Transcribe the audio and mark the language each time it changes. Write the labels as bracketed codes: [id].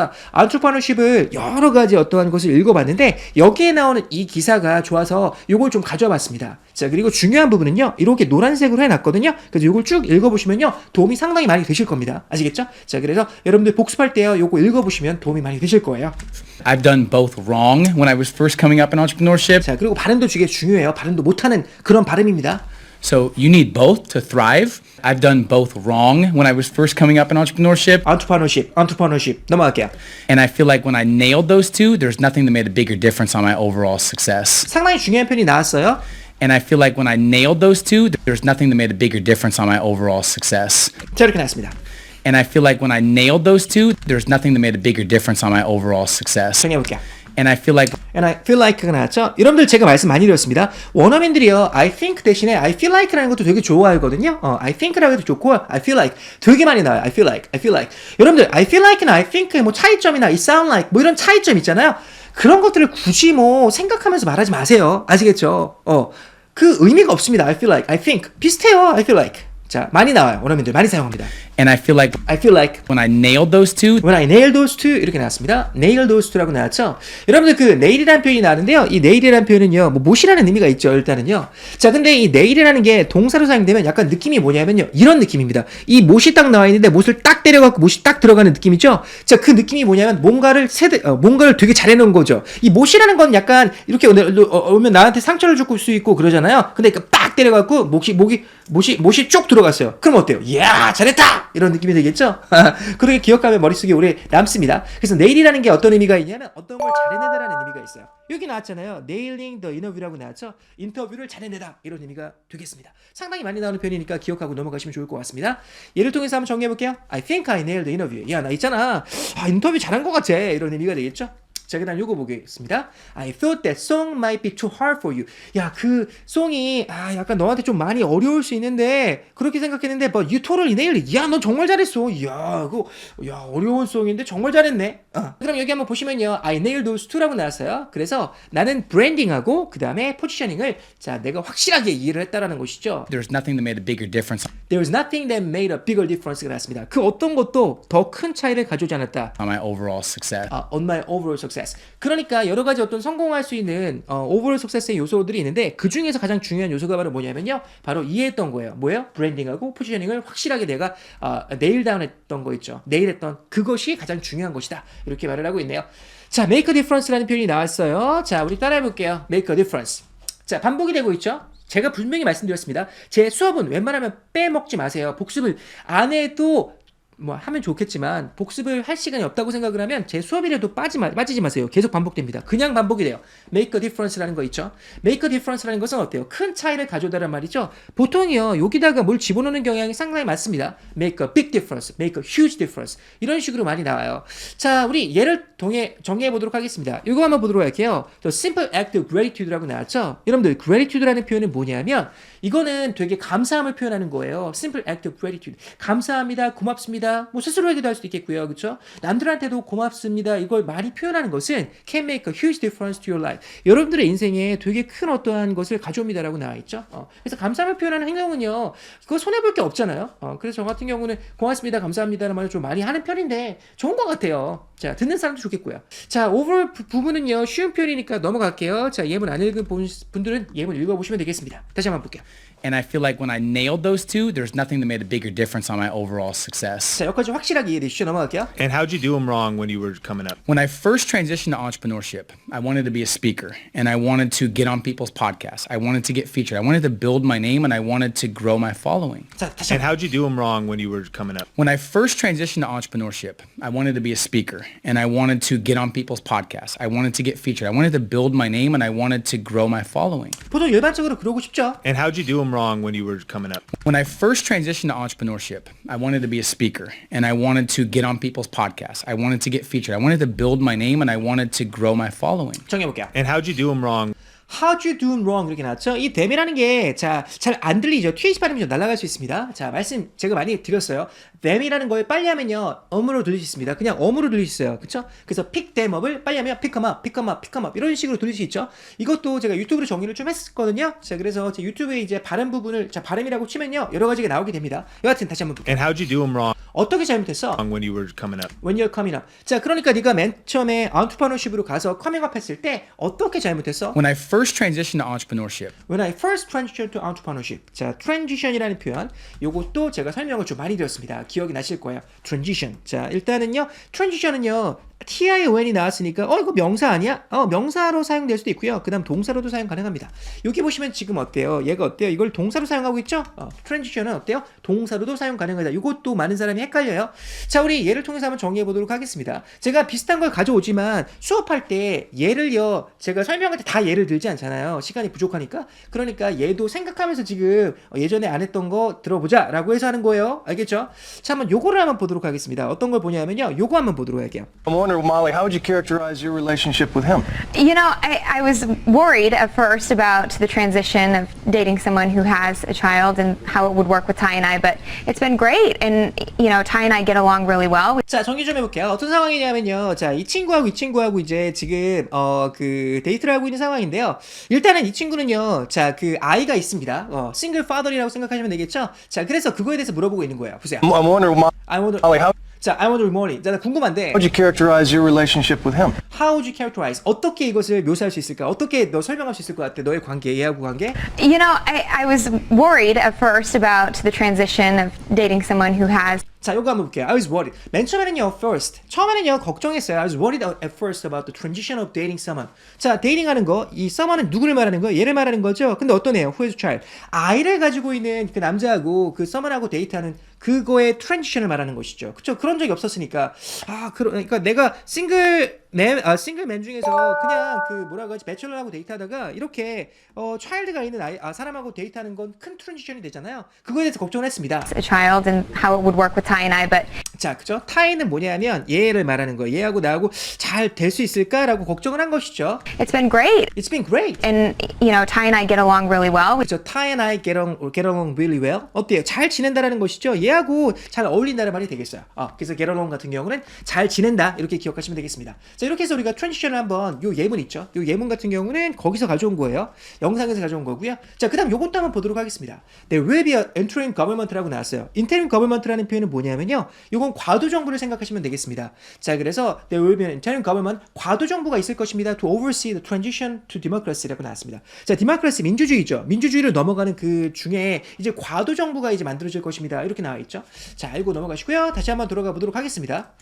[ko] 제가 entrepreneurship을 여러 가지 어떠한 것을 읽어봤는데 여기에 나오는 이 기사가 좋아서 요걸 좀 가져와 봤습니다. 자, 그리고 중요한 부분은요, 이렇게 노란색으로 해놨거든요. 그래서 요걸 쭉 읽어보시면요, 도움이 상당히 많이 되실 겁니다. 아시겠죠? 자, 그래서 여러분들 복습할 때요, 요거 읽어보시면 도움이 많이 되실 거예요. [en] I've done both wrong when I was first coming up in entrepreneurship. [ko] 자, 그리고 발음도 되게 중요해요. 발음도 못하는 그런 발음입니다. [en] So you need both to thrive. I've done both wrong when I was first coming up in entrepreneurship. [ko] entrepreneurship 넘어갈게요. [en] And I feel like when I nailed those two, there's nothing that made a bigger difference on my overall success. [ko] 상당히 중요한 표현이 나왔어요. [en] And I feel like when I nailed those two, there's nothing that made a bigger difference on my overall success. [ko] 자, 이렇게 나왔습니다. [en] And I feel like when I nailed those two, there's nothing that made a bigger difference on my overall success. [ko] 정해볼게요. [en] And I feel like And I feel like가 나왔죠? [ko] 여러분들 제가 말씀 많이 드렸습니다. 원어민들이요, I think 대신에 I feel like라는 것도 되게 좋아하거든요. [en] I think라고 해도 좋고, I feel like 되게 많이 나와요. I feel like. [ko] 여러분들, I feel like나 I think 뭐 차이점이나 it sound like 뭐 이런 차이점 있잖아요. 그런 것들을 굳이 뭐 생각하면서 말하지 마세요. 아시겠죠? 그 의미가 없습니다. [en] I feel like, I think 비슷해요. [ko] I feel like. 자, 많이 나와요. 원어민들 많이 사용합니다. [en] and I feel like when I nailed those two, I nailed those two [ko] 이렇게 나왔습니다. [en] nail those two라고 나왔죠. [ko] 여러분들 그 nail이라는 표현이 나왔는데요. 이 nail이라는 표현은요, 뭐 못이라는 의미가 있죠. 일단은요. 자, 근데 이 nail이라는 게 동사로 사용되면 약간 느낌이 뭐냐면요, 이런 느낌입니다. 이 못이 딱 나와 있는데 못을 딱 때려갖고 못이 딱 들어가는 느낌이죠. 자, 그 느낌이 뭐냐면 뭔가를 되게 잘해놓은 거죠. 이 못이라는 건 약간 이렇게 오면 나한테 상처를 줄 수 있고 그러잖아요. 근데 빡 때려갖고 못이 쭉 들어갔어요. 그럼 어때요? 이야, 잘했다! 이런 느낌이 되겠죠? 그렇게 기억하면 머릿속에 오래 남습니다. 그래서 nail이라는 게 어떤 의미가 있냐면 어떤 걸 잘해내다라는 의미가 있어요. 여기 나왔잖아요. [en] nailing the interview라고 나왔죠? [ko] 인터뷰를 잘해내다 이런 의미가 되겠습니다. 상당히 많이 나오는 표현이니까 기억하고 넘어가시면 좋을 것 같습니다. 예를 통해서 한번 정리해볼게요. [en] I think I nailed the interview. [ko] 야, 나 있잖아. 인터뷰 잘한 것 같아. 이런 의미가 되겠죠? 자, 그 다음 요거 보겠습니다. [en] I thought that song might be too hard for you. [ko] 야, 그 송이 약간 너한테 좀 많이 어려울 수 있는데 그렇게 생각했는데 [en] but you totally nailed it. [ko] 야, 너 정말 잘했어. 야, 어려운 송인데 정말 잘했네. 그럼 여기 한번 보시면요. [en] I nailed those two라고 나왔어요. [ko] 그래서 나는 브랜딩하고 그 다음에 포지셔닝을 내가 확실하게 이해를 했다라는 것이죠. [en] there's nothing that made a bigger difference There was nothing that made a bigger difference가 나왔습니다. [ko] 그 어떤 것도 더 큰 차이를 가져오지 않았다. [en] on my overall success. On my overall success. [ko] 그러니까 여러 가지 어떤 성공할 수 있는 overall success의 요소들이 있는데 그 중에서 가장 중요한 요소가 바로 뭐냐면요. 바로 이해했던 거예요. 뭐예요? 브랜딩하고 포지셔닝을 확실하게 내가 네일 다운 했던 거 있죠. 네일했던 그것이 가장 중요한 것이다. 이렇게 말을 하고 있네요. 자, make a difference라는 표현이 나왔어요. 자, 우리 따라해 볼게요. make a difference. 자, 반복이 되고 있죠. 제가 분명히 말씀드렸습니다. 제 수업은 웬만하면 빼먹지 마세요. 복습을 안 해도 뭐 하면 좋겠지만 복습을 할 시간이 없다고 생각을 하면 제 수업이라도 빠지지 마세요. 계속 반복됩니다. 그냥 반복이 돼요. make a difference라는 거 있죠. make a difference라는 것은 어때요? 큰 차이를 가져오다란 말이죠. 보통이요, 여기다가 뭘 집어넣는 경향이 상당히 많습니다. [en] make a big difference, make a huge difference 이런 식으로 많이 나와요. [ko] 자, 우리 예를 정리해 보도록 하겠습니다. 이거 한번 보도록 할게요. [en] simple act of gratitude라고 나왔죠. [ko] 여러분들 gratitude라는 표현은 뭐냐면 이거는 되게 감사함을 표현하는 거예요. [en] simple act of gratitude. [ko] 감사합니다. 고맙습니다. 뭐 스스로에게도 할 수도 있겠고요. 그렇죠? 남들한테도 고맙습니다. 이걸 많이 표현하는 것은 [en] can make a huge difference to your life. [ko] 여러분들의 인생에 되게 큰 어떠한 것을 가져옵니다라고 나와 있죠. 그래서 감사함을 표현하는 행동은요. 그거 손해볼 게 없잖아요. 그래서 저 같은 경우는 고맙습니다. 감사합니다라는 말을 좀 많이 하는 편인데 좋은 것 같아요. 자, 듣는 사람도 좋겠고요. 자, 오버롤 부분은요. 쉬운 표현이니까 넘어갈게요. 자, 예문 안 읽은 분들은 예문 읽어보시면 되겠습니다. 다시 한번 볼게요. [en] And I feel like when I nailed those two, there's nothing that made a bigger difference on my overall success. [ko] 자, 여기까지 확실하게 이해되시죠? 넘어갈게요. [en] And how'd you do them wrong when you were coming up? When I first transitioned to entrepreneurship, I wanted to be a speaker and I wanted to get on people's podcasts. I wanted to get featured. I wanted to build my name and I wanted to grow my following. [ko] 자, 다시 [en] And [ko] 한번. [en] how'd you do them wrong when you were coming up? When I first transitioned to entrepreneurship, I wanted to be a speaker and I wanted to get on people's podcasts. I wanted to get featured. I wanted to build my name and I wanted to grow my following. [ko] 보통 일반적으로 그러고 싶죠? [en] And how'd you do them wrong when you were coming up? When I first transitioned to entrepreneurship, I wanted to be a speaker and I wanted to get on people's podcasts. I wanted to get featured. I wanted to build my name and I wanted to grow my following. [ko] 정해볼게요. [en] And how'd you do them wrong? How'd you do wrong 이렇게 나왔죠? [ko] 이 dam이라는 게 잘 안 들리죠? TH 발음이 좀 날아갈 수 있습니다. 자, 말씀 제가 많이 드렸어요. them이라는 걸 빨리 하면요 어무로 들릴 수 있습니다. 그냥 어무로 들릴 수 있어요. 그쵸? [en] 그래서 pick them up을 빨리 하면 pick them up, pick them up, pick them up [ko] 이런 식으로 들릴 수 있죠. 이것도 제가 유튜브로 정리를 좀 했었거든요. 자, 그래서 제 유튜브에 이제 발음 부분을 자 발음이라고 치면요 여러 가지가 나오게 됩니다. 여하튼 다시 한번 볼게요. [en] And how'd you do them wrong [ko] 어떻게 잘못했어? [en] when you were coming up? When you're coming up. [ko] 자, 그러니까 네가 맨 처음에 entrepreneurship으로 가서 커밍업 했을 때 어떻게 잘못했어? [en] When I first transitioned to entrepreneurship, When I first transitioned to entrepreneurship. [ko] 자, transition이라는 표현. 요것도 제가 설명을 좀 많이 드렸습니다. 기억이 나실 거예요. transition. 자, 일단은요. transition은요. TION이 나왔으니까 이거 명사 아니야? 명사로 사용될 수도 있고요. 그 다음 동사로도 사용 가능합니다. 여기 보시면 지금 어때요? 얘가 어때요? 이걸 동사로 사용하고 있죠? transition은 어때요? 동사로도 사용 가능하다. 이것도 많은 사람이 헷갈려요. 자, 우리 예를 통해서 한번 정리해 보도록 하겠습니다. 제가 비슷한 걸 가져오지만 수업할 때 예를요. 제가 설명할 때 다 예를 들지 않잖아요. 시간이 부족하니까. 그러니까 얘도 생각하면서 지금 예전에 안 했던 거 들어보자 라고 해서 하는 거예요. 알겠죠? 자, 한번 요거를 한번 보도록 하겠습니다. 어떤 걸 보냐면요. 요거 한번 보도록 할게요. [en] I'm wondering, Molly, how would you characterize your relationship with him? You know, I was worried at first about the transition of dating someone who has a child and how it would work with Ty and I, but it's been great. And, you know, Ty and I get along really well. [ko] 자, 정리 좀 해볼게요. 어떤 상황이냐면요. 자, 이 친구하고 이제 지금, 그, 데이트를 하고 있는 상황인데요. 일단은 이 친구는요. 자, 그, 아이가 있습니다. 싱글 파더리라고 생각하시면 되겠죠? 자, 그래서 그거에 대해서 물어보고 있는 거예요. 보세요. [en] I'm wondering, I wonder, Molly, how [ko] 자, I wonder more. 자, 나 궁금한데. [en] would you characterize your relationship with him? How would you characterize? [ko] 어떻게 이것을 묘사할 수 있을까? 어떻게 너 설명할 수 있을 것 같아? 너의 관계, 얘하고 관계? [en] You know, I was worried at first about the transition of dating someone who has [ko] 자, 요거 한번 볼게요. [en] I was worried. [ko] 맨 처음에는요, 처음에는요, 걱정했어요. [en] I was worried at first about the transition of dating someone. [ko] 자, 데이팅하는 거, 이 someone은 누구를 말하는 거예요? 얘를 말하는 거죠? 근데 어떤 애요? [en] Who is a child? [ko] 아이를 가지고 있는 그 남자하고 그 someone하고 데이트하는 그거의 트랜지션을 말하는 것이죠. 그쵸? 그런 적이 없었으니까. 그러니까 내가 싱글맨 중에서 그냥 그 뭐라고 하지? 배철러하고 데이트하다가 이렇게, 차일드가 있는 사람하고 데이트하는 건 큰 트랜지션이 되잖아요. 그거에 대해서 걱정을 했습니다. [en] a child and how it would work with Ty and I, but [ko] 자, 그죠? 타이는 뭐냐면 얘를 말하는 거예요. 얘하고 나하고 잘 될 수 있을까라고 걱정을 한 것이죠. [en] it's been great. It's been great. And, you know, Ty and I get along really well. [ko] 그죠? [en] Ty and I get along really well. [ko] 어때요? 잘 지낸다라는 것이죠. 얘하고 잘 어울린다는 말이 되겠어요. 그래서 get along 같은 경우는 잘 지낸다 이렇게 기억하시면 되겠습니다. 자, 이렇게 해서 우리가 트랜지션을 한번 요 예문 있죠? 요 예문 같은 경우는 거기서 가져온 거예요. 영상에서 가져온 거고요. 자, 그다음 요것도 한번 보도록 하겠습니다. [en] There will be an interim government라고 나왔어요. [ko] interim government라는 표현은 뭐냐면요. 요건 과도 정부를 생각하시면 되겠습니다. 자, 그래서 [en] there will be an interim government [ko] 과도 정부가 있을 것입니다. [en] to oversee the transition to democracy라고 나왔습니다. [ko] 자, democracy 민주주의죠. 민주주의로 넘어가는 그 중에 이제 과도 정부가 이제 만들어질 것입니다. 이렇게 나와 있죠. 자, 알고 넘어가시고요. 다시 한번 돌아가 보도록 하겠습니다.